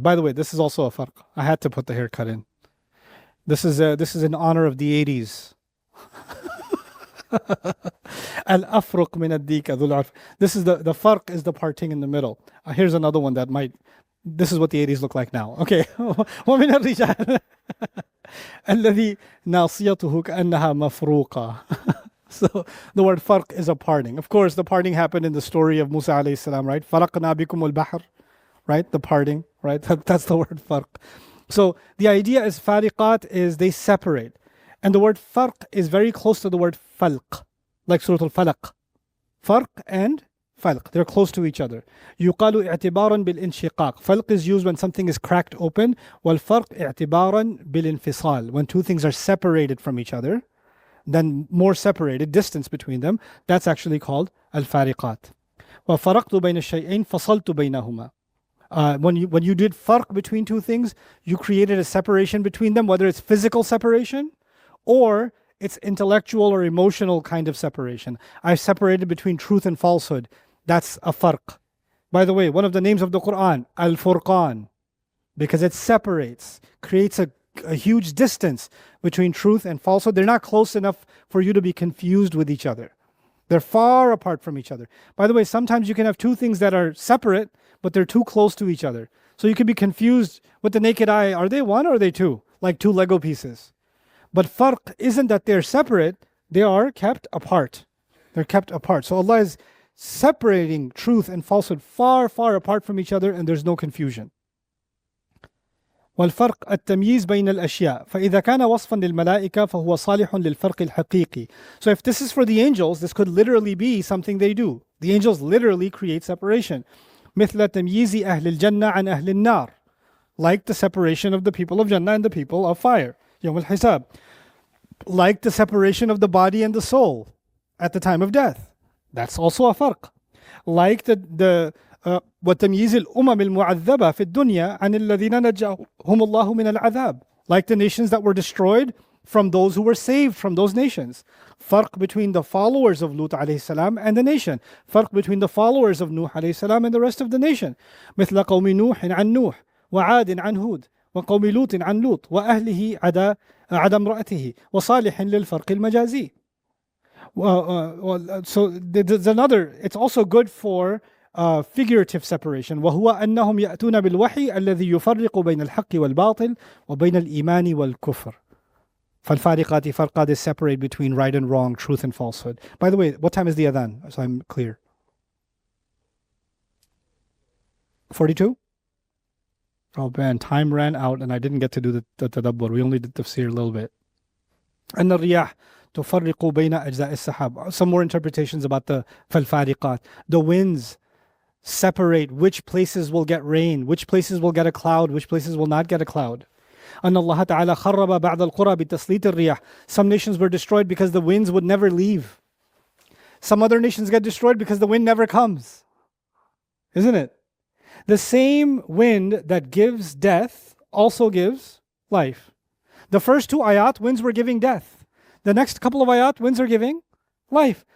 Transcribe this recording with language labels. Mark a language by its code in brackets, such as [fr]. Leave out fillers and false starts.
[en] By the way, this is also a farq. I had to put the haircut in. This is in honor of the 80s. [ar] Al-afruq min ad-dika dhul arf. [en] This is the farq is the parting in the middle. Here's another one that might. This is what the 80s look like now. Okay. [ar] ومن الرجال الذي ناصيته كأنها مفروقة. [en] So the word farq is a parting. Of course, the parting happened in the story of Musa alayhi salam, right? [ar] Faraqna bikum al-bahr, [en] right? The parting, right? That's the word farq. So the idea is fariqat is they separate. And the word farq is very close to the word falq, like Surah Al-Falaq. Farq and falq, they're close to each other. [ar] يقال اعتبارا بالانشقاق. [en] Falq is used when something is cracked open. [ar] والفرق اعتبارا بالانفصال. [en] When two things are separated from each other, then more separated, distance between them, that's actually called al-fariqat. [ar] وَفَرَقْتُ بَيْنَ الشَّيْئَيْنِ فَصَلْتُ بَيْنَهُمَا. [en] When you did farq between two things, you created a separation between them, whether it's physical separation or it's intellectual or emotional kind of separation. I separated between truth and falsehood. That's a farq. By the way, one of the names of the Quran, Al-Furqan, because it separates, creates a huge distance between truth and falsehood. They're not close enough for you to be confused with each other. They're far apart from each other. By the way, sometimes you can have two things that are separate, but they're too close to each other. So you could be confused with the naked eye. Are they one or are they two? Like two Lego pieces. But farq isn't that they're separate, they are kept apart. They're kept apart. So Allah is separating truth and falsehood far, far apart from each other, and there's no confusion. [ar] والفرق التمييز بين الأشياء فإذا كان وصفا للملائكة فهو صالح للفرق الحقيقي. [en] So if this is for the angels, this could literally be something they do. The angels literally create separation. [ar] مثل تمييز أهل الجنة عن أهل النار. [en] Like the separation of the people of Jannah and the people of fire. [ar] يوم الحساب. [en] Like the separation of the body and the soul at the time of death. That's also a farq. Like the [ar] وتمييز الأمم المعذبة في الدنيا عن الذين نجاهم الله من العذاب. [en] Like the nations that were destroyed from those who were saved from those nations. Farq between the followers of Lut alayhi salam and the nation. Farq between the followers of Nuh alayhi salam and the rest of the nation. [ar] مثل قوم نوح عن نوح وعاد عن هود وقوم لوط عن لوط وأهله عدا امرأته وصالح للفرق المجازي. [en] So there's another, it's also good for figurative separation. [ar] وهو أنهم يأتون بالوحي الذي يفرق بين الحق والباطل وبين الإيمان والكفر. فالفارقات فرقا, [en] they separate between right and wrong, truth and falsehood. By the way, what time is the adhan? So I'm clear. 42? Oh man, time ran out and I didn't get to do the tadabbur. We only did tafsir a little bit. [ar] أن الرياح تفرق بين أجزاء السحاب. [en] Some more interpretations about the فالفارقات. The winds separate which places will get rain, which places will get a cloud, which places will not get a cloud. [ar] أن الله تعالى خرب بعض القرى بتسليط الرياح. [en] Some nations were destroyed because the winds would never leave. Some other nations get destroyed because the wind never comes. Isn't it? The same wind that gives death also gives life. The first two ayat, winds were giving death. The next couple of ayat, winds are giving life.